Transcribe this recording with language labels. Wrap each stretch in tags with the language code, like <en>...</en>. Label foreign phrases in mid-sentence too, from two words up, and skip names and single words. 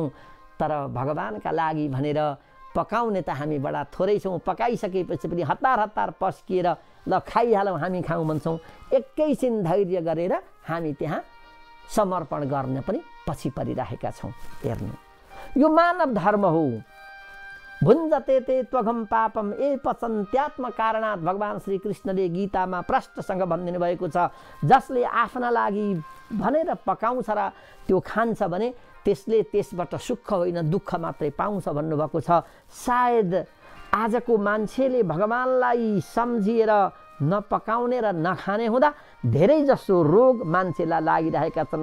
<ne>तर भगवानका लागि भनेर पकाउने त हामी बडा थोरै छौँ। पकाइसकेपछि पनि हतार हतार पस्किएर ल खाइहालौँ, हामी खाउँ भन्छौँ। एकैछिन धैर्य गरेर हामी त्यहाँ समर्पण गर्न पनि पछि परिरहेका छौँ। हेर्नु, यो मानव धर्म हो।</ne> <sa>भुञ्जते ते त्वघम पापम ए पचन्त्यात्म कारणात्</sa> <ne>भगवान श्री कृष्णले गीतामा प्रष्टसँग भनिदिनु भएको छ। जसले आफ्ना लागि भनेर पकाउँछ र त्यो खान्छ भने त्यसले त्यसबाट सुख होइन दुःख मात्रै पाउँछ भन्नुभएको छ। सायद आजको मान्छेले भगवानलाई सम्झिएर नपकाउने र नखाने हुँदा धेरै जसो रोग मान्छेलाई लागिरहेका छन्।</ne>